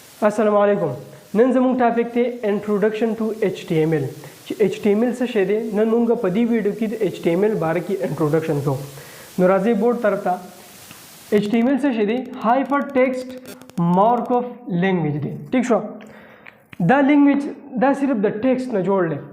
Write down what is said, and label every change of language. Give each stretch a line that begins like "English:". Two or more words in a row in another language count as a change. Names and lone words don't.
Arabic: السلام علیکم.
Pashto: نن زمونږ ټاپک دی
English: introduction to HTML
Pashto: چې HTML څه شی دی نن موږ په دې ویډیو کې د HTML باره کې انټروډکشن کوو. نو راځي بورډ طرف ته. HTML څه شی دی؟
English: hyper text mark of language
Pashto: دی. ٹھیک شو؟ دا لینګویج دا صرف د ټیکسټ نه جوړ دی.